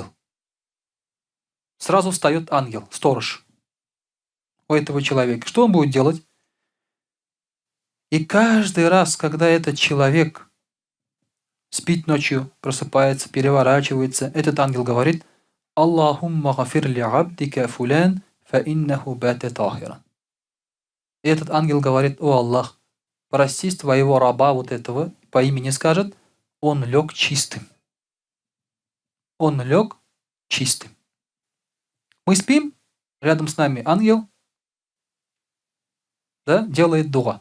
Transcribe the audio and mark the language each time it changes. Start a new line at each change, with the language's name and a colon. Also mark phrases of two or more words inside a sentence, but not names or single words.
Russian: Сразу встает ангел, сторож у этого человека. Что он будет делать? И каждый раз, когда этот человек спит ночью, просыпается, переворачивается, этот ангел говорит:
Arabic: «اللهم اغفر لعبدك فلان فإنه بات طاهرا».
Russian: И этот ангел говорит: «О Аллах, прости твоего раба вот этого», по имени скажет, он лег чистым. Он лег чистым. Мы спим, рядом с нами ангел, да, делает дуа.